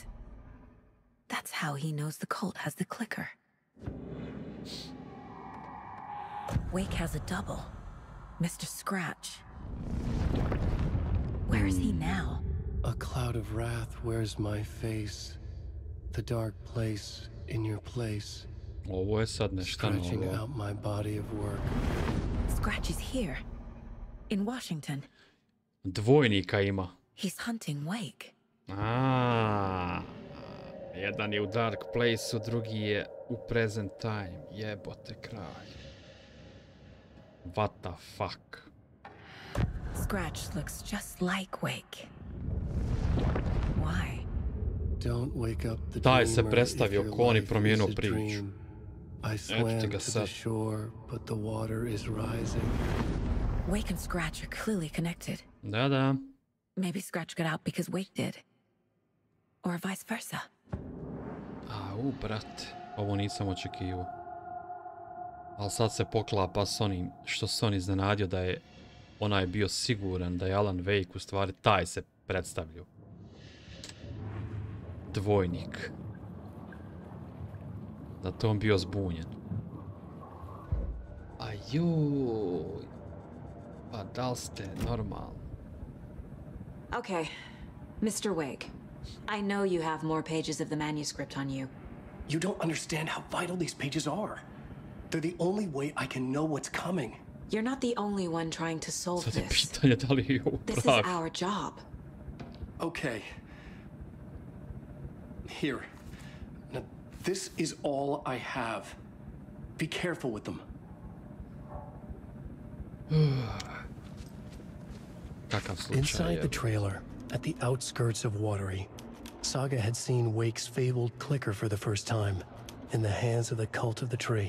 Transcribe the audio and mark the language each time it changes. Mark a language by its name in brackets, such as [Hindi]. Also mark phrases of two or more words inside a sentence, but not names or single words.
[English] That's how he knows the cult has the clicker. Wake has a double. Mr. Scratch. Where is he now? A cloud of wrath wears my face. The dark place in your place. [Croatian] Ovo je sad nešto [English] Scratching [Croatian] novo. [English] out my body of work. Scratch is here. In Washington. [Croatian] Dvojnika ima. [English] He's hunting Wake. [Croatian] Jedan je u Dark Place-u, drugi je u [English] Present Time. [Croatian] Jebote kraj. [English] What the fuck? Scratch looks just like Wake. Why? Don't wake up the [Croatian] Taj se [English] dreamer [Croatian] predstavio [English] if your [Croatian] ko on i [English] life [Croatian] promijenio [English] is a [Croatian] priču. [English] dream. I [Croatian] Eto ti [English] swam [Croatian] ga [English] to the [Croatian] sad. [English] shore, but the water is rising. Wake and Scratch are clearly connected. [Croatian] Da. [English] Maybe Scratch got out because Wake did. Or vice versa. [Croatian] Au, brate. Ovo nisam očekivao. Ali sad se poklapa s onim što se on iznenadio da je onaj bio siguran da je Alan Wake u stvari taj se predstavljao. Dvojnik. Da to on bio zbunjen. Ajoj. Pa da li ste normalni? [English] Okay, Mr. Wake. I know you have more pages of the manuscript on you. You don't understand how vital these pages are. They're the only way I can know what's coming. You're not the only one trying to solve [Croatian] Sad je [English] this. [Croatian] pitanje da li je ovo [English] This is [Croatian] pravi. [English] our job. Okay. Here. Now, this is all I have. Be careful with them. [Croatian] Kakav slučaj [English] Inside [Croatian] je. [English] the trailer, at the outskirts of Watery, Saga had seen Wake's fabled clicker for the first time, in the hands of the cult of the tree.